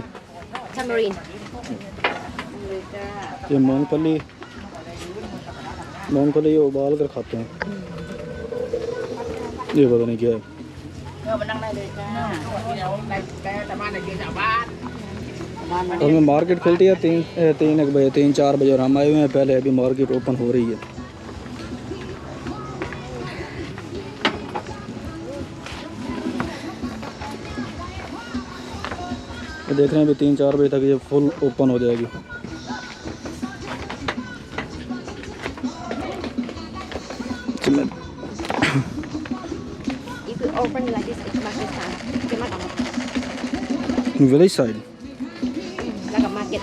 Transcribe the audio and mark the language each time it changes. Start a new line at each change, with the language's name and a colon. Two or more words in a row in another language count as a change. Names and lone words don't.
English: Tamarind.
Hindi: ये मूंगफली उबाल कर खाते हैं ये पता नहीं क्या है
Thai: มานั่งได้เลยจ้าเดี๋ยวแต่บ้านไหนเกี่ยวจากบ้าน
Hindi: और में मार्केट खुलती है 3 बजे 3-4 बजे और हम आए हुए हैं पहले अभी मार्केट ओपन हो रही है ये देख रहे हैं अभी 3-4 बजे तक ये फुल ओपन हो जाएगी
English: If you open like this, it's Pakistan. Cannot open. village side Like a market.